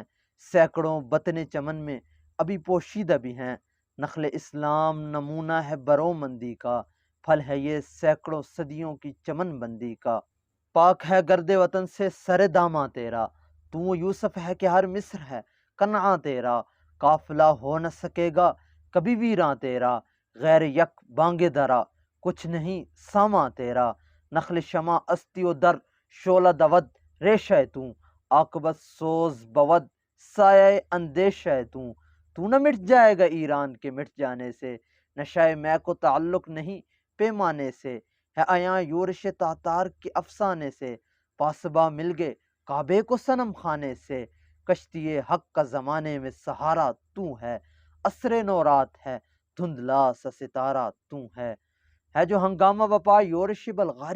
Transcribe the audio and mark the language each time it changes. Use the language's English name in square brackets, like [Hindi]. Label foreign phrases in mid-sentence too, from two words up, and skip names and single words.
[Urdu] سینکڑوں بطن چمن میں ابھی پوشیدہ بھی ہیں، نخل اسلام نمونہ ہے برومندی کا، پھل ہے یہ سینکڑوں صدیوں کی چمن بندی کا، پاک ہے گرد وطن سے سر داماں تیرا، تو یوسف ہے کہ ہر مصر ہے کنعاں تیرا، قافلہ ہو نہ سکے گا کبھی ویراں تیرا، غیر یک بانگ درا کچھ نہیں ساماں تیرا، [Persian] نخل شمع استی و در شعلہ دود ریشہ تو، عاقبت سوز بود سایہ اندیشہ تو [Urdu] نہ مٹ جائے گا ایران کے مٹ جانے سے، نشہ میں کو تعلق نہیں پیمانے سے، ہے عیاں یورش تاتار کے افسانے سے، پاسباں مل گئے کعبے کو صنم خانے سے، کشتی حق کا زمانے میں سہارا تو ہے، عصر نو رات ہے دھندلا سا ستارہ تو ہے جو ہنگامہ بپا یورش بلغاری